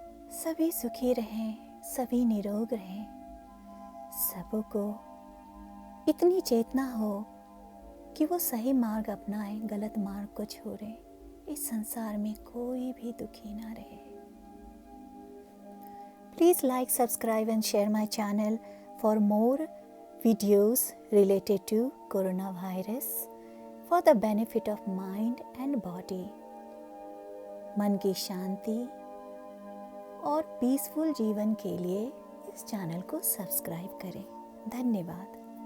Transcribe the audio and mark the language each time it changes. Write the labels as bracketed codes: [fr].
[hi] सभी सुखी रहें, सभी निरोग रहें, सबों को इतनी चेतना हो कि वो सही मार्ग अपनाएं, गलत मार्ग को छोड़ें। इस संसार में कोई भी दुखी ना रहे। [en] Please like, subscribe and share my channel for more videos related to coronavirus for the benefit of mind and body. [hi] मन की शांति और पीसफुल जीवन के लिए इस चैनल को सब्सक्राइब करें। धन्यवाद।